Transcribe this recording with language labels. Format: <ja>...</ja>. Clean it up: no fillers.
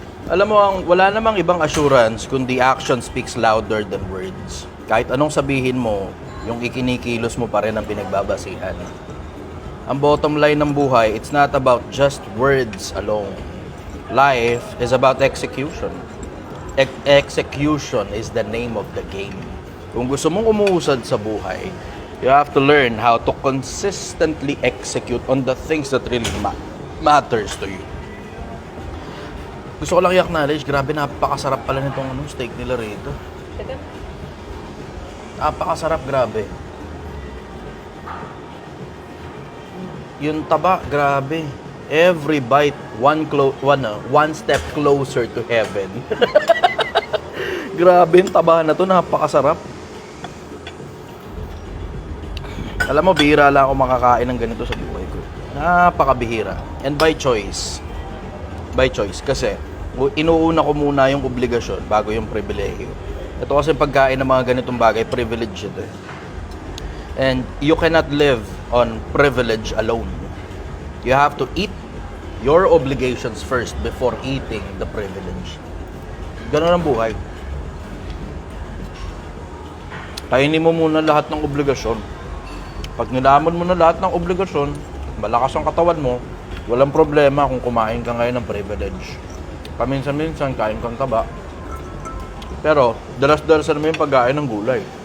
<tl>Alam mo, wala namang ibang assurance kundi</tl> <en>action speaks louder than words.</en> <tl>Kahit anong sabihin mo, yung ikinikilos mo pa rin ang pinagbabasihan. Ang bottom line ng buhay,</tl> <en>it's not about just words alone. Life is about execution. Execution is the name of the game.</en> <tl>Kung gusto mong umuusad sa buhay,</tl> <en>you have to learn how to consistently execute on the things that really matters to you.</en> <tl>Gusto ko lang i-acknowledge, grabe napakasarap pala nitong steak nila rito. Napakasarap, grabe. Yung taba, grabe.</tl> <en>Every bite, one step closer to heaven.</en> <tl>Grabe yung taba na to, napakasarap. Alam mo, bihira lang ako makakain ng ganito sa buhay ko.</tl> <en>Napakabihira. And by choice. By choice.</en> <tl>Kasi, inuuna ko muna yung obligasyon bago yung pribilehyo. Ito kasi pagkain ng mga ganitong bagay, privilege ito eh.</tl> <en>And you cannot live on privilege alone. You have to eat your obligations first before eating the privilege.</en> <tl>Ganun ang buhay. Kainin mo muna lahat ng obligasyon Pag nilamon mo na lahat ng obligasyon, malakas ang katawan mo, walang problema kung kumain ka ngayon ng privilege. Paminsan-minsan, kain kang taba. Pero, dalas-dalasan mo yung pagkain ng gulay.</tl>